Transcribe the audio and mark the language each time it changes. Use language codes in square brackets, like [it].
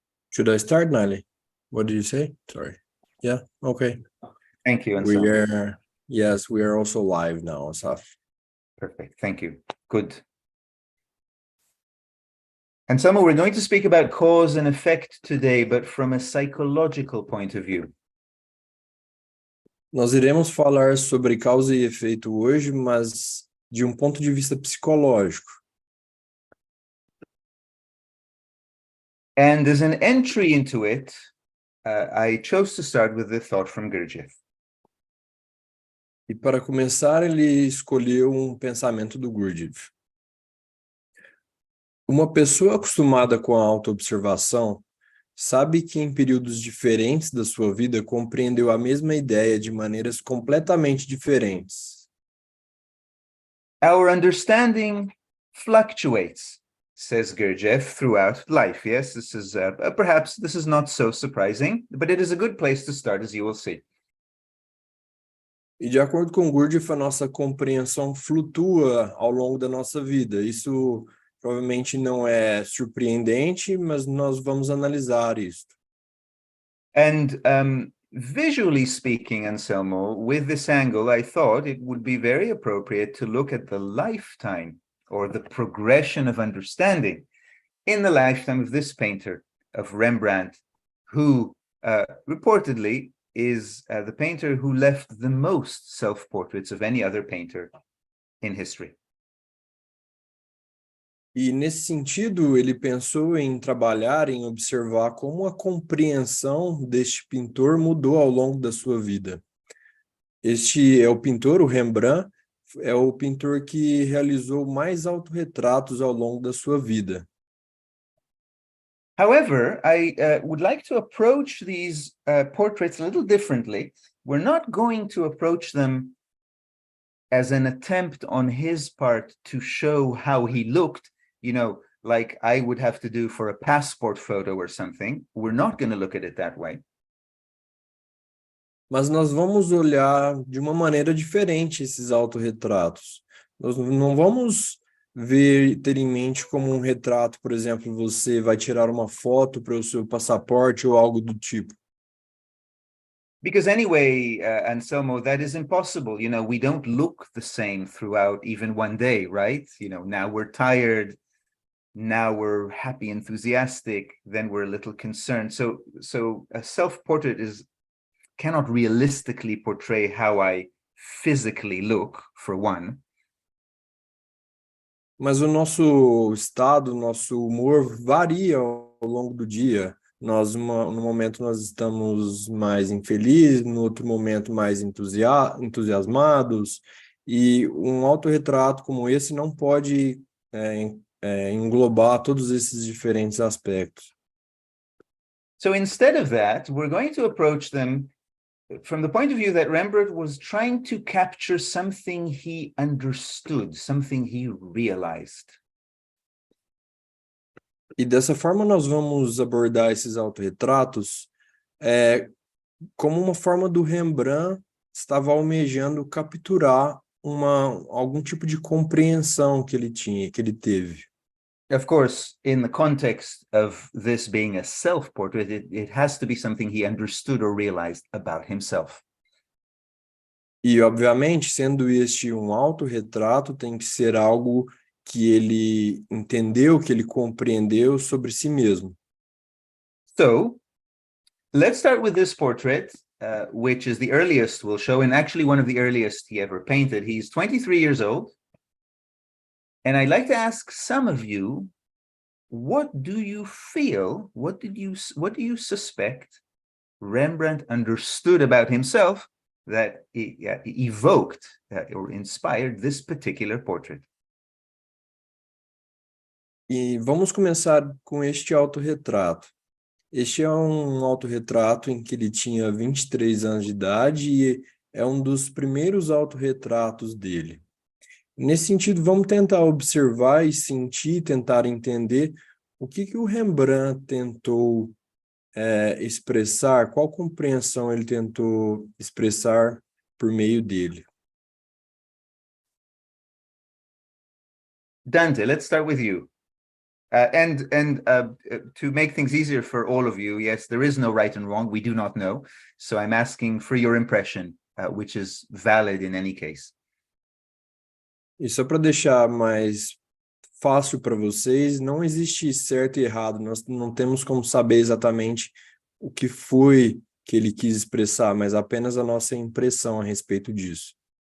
[en] Should I start, Nali? What did you say? Sorry. Yeah, okay. Thank you, We Anselmo. are, yes, we are also live now, Asaf. Perfect, thank you. Good. Anselmo, we're going to speak about cause and effect today, but from a psychological point of view. [pt] Nós iremos falar sobre causa e efeito hoje, mas de um ponto de vista psicológico. [en] And as an entry into it, I chose to start with the thought from Gurdjieff. [pt] E para começar, ele escolheu um pensamento do Gurdjieff. Uma pessoa acostumada com a auto-observação sabe que em períodos diferentes da sua vida compreendeu a mesma ideia de maneiras completamente diferentes. [en] Our understanding fluctuates, says Gurdjieff, throughout life. Yes, this is perhaps this is not so surprising, but it is a good place to start, as you will see. [pt] E de acordo com Gurdjieff, a nossa compreensão flutua ao longo da nossa vida. Isso provavelmente não é surpreendente, mas nós vamos analisar isso. [en] And visually speaking, Anselmo, with this angle, I thought it would be very appropriate to look at the lifetime or the progression of understanding in the lifetime of this painter, of Rembrandt, who reportedly is the painter who left the most self-portraits of any other painter in history. [pt] E nesse sentido, ele pensou em trabalhar, em observar como a compreensão deste pintor mudou ao longo da sua vida. Este é o pintor, o Rembrandt, é o pintor que realizou mais autorretratos ao longo da sua vida. [en] However, I would like to approach these portraits a little differently. We're not going to approach them as an attempt on his part to show how he looked, you know, like I would have to do for a passport photo or something. We're not going to look at it that way. [pt] Mas nós vamos olhar de uma maneira diferente esses autorretratos. Nós não vamos ter em mente como um retrato, por exemplo, você vai tirar uma foto para o seu passaporte ou algo do tipo. [en] Because anyway, Anselmo, that is impossible. You know, we don't look the same throughout even one day, right? You know, now we're tired, now we're happy, enthusiastic, then we're a little concerned. So a self-portrait cannot realistically portray how I physically look, for one. [pt] Mas o nosso estado, nosso humor varia ao longo do dia. No momento nós estamos mais infelizes, no outro momento mais entusiasmados, e um autorretrato como esse não pode englobar todos esses diferentes aspectos. [en] So instead of that, we're going to approach them from the point of view that Rembrandt was trying to capture something he understood, something he realized. [pt] E dessa forma nós vamos abordar esses autorretratos como uma forma do Rembrandt estava almejando capturar algum tipo de compreensão que ele tinha, que ele teve. [en] Of course, in the context of this being a self-portrait, it has to be something he understood or realized about himself. [pt] E, obviamente, sendo este um autorretrato, tem que ser algo que ele entendeu, que ele compreendeu sobre si mesmo. [en] So, let's start with this portrait, which is the earliest we'll show, and actually one of the earliest he ever painted. He's 23 years old. And I'd like to ask some of you, what do you feel, what do you suspect Rembrandt understood about himself that evoked or inspired this particular portrait? [pt] E vamos começar com este autorretrato. Este é um autorretrato em que ele tinha 23 anos de idade e é um dos primeiros autorretratos dele. Nesse sentido, vamos tentar observar e sentir, tentar entender o que o Rembrandt tentou expressar, qual compreensão ele tentou expressar por meio dele. [en] Dante, let's start with you. To make things easier for all of you, yes, there is no right and wrong. We do not know. So I'm asking for your impression, which is valid in any case. [pt] E só para deixar mais fácil para vocês, não existe certo e errado, nós não temos como saber exatamente o que foi que ele quis expressar, mas apenas a nossa impressão a respeito disso.